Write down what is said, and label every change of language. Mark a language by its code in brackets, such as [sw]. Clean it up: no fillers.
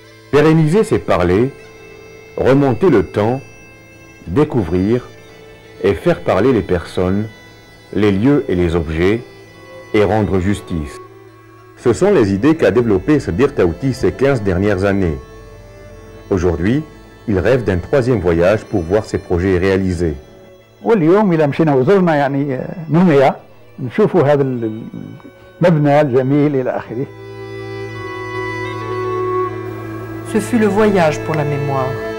[fr] Pérenniser, c'est parler, remonter le temps, découvrir et faire parler les personnes, les lieux et les objets, et rendre justice. Ce sont les idées qu'a développé Sdir Taouti ces 15 dernières années. Aujourd'hui, il rêve d'un 3e voyage pour voir ses projets réalisés. [ar] واليوم إذا مشينا وزرنا يعني نوميا نشوفوا هذا المبنى الجميل إلى آخره. [fr] Ce fut le voyage pour la mémoire.